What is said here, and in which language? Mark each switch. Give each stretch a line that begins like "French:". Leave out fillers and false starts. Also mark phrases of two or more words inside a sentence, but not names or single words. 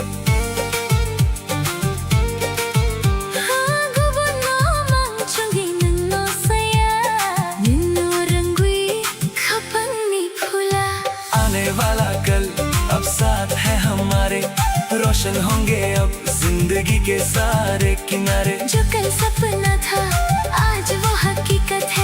Kok Borok: Gubuno mangchungi nino saya, nino rangui kapang ni phula.
Hindi: आने वाला कल अब साथ है हमारे, रोशन होंगे अब जिंदगी के सारे किनारे। जो कल सपना था, आज वो हकीकत है.